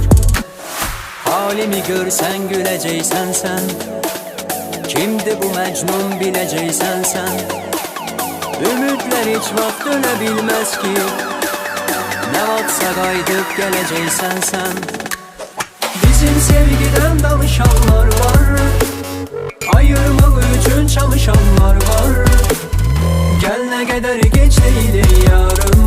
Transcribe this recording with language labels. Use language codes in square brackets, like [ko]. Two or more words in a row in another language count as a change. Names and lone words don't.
[az] Halimi görsən güləcəksən sən, kimdir bu məcnun biləcəksən sən. Ümidlər heç vaxt ölə bilməz ki, nə vaxtsa qayıdıb gələcəksən sən. [tr] Bizim sevgiden danışanlar var, ayırmak için çalışanlar var. Gel ne kadar geç değildir ya,